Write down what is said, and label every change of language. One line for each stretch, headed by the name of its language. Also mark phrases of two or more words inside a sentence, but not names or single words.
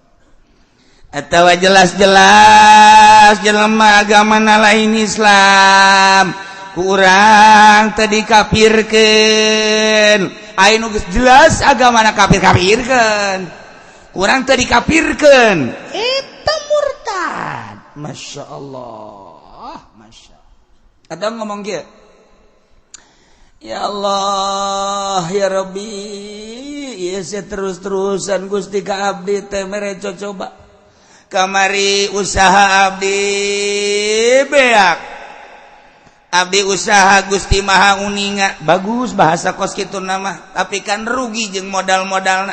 Sundanese: Atawa jelas-jelas jelema agamana lain Islam, kurang tadi kafirkeun. Aya nu geus jelas agamana kafir-kafirkeun. Kurang tadi kafirkeun. Eta murtad.
Arabic: ما شاء الله، ما شاء الله.
Sundanese: Ada ngomong kieu.
Arabic: يا الله، يا ربي,
Sundanese: ya terus-terusan Gusti ka abdi teh mere coba. Kamari usaha abdi beak. Abdi usaha Gusti Maha Uninga. Bagus bahasa kos kitu nama, tapi kan rugi jeung modal-modalna.